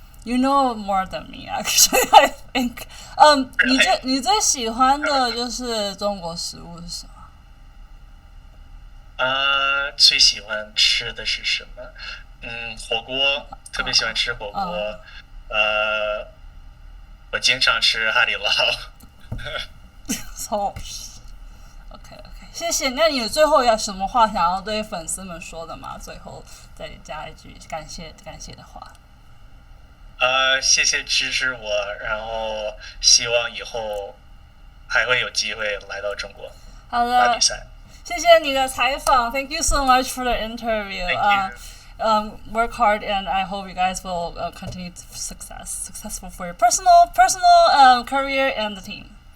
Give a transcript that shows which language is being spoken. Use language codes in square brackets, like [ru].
[en] You know more than me, actually. I think. [zh] 你最喜欢的就是中国食物是什么？最喜欢吃的是什么？火锅，特别喜欢吃火锅。我经常吃海底捞。超 OK OK，谢谢。那你有最后有什么话想要对粉丝们说的吗？最后再加一句感谢的话。谢谢支持我，然后希望以后还会有机会来到中国好的，打比赛。谢谢你的采访。 [en] Thank you so much for the interview. Thank you. Work hard, and I hope you guys will continue successful for your personal career and the team.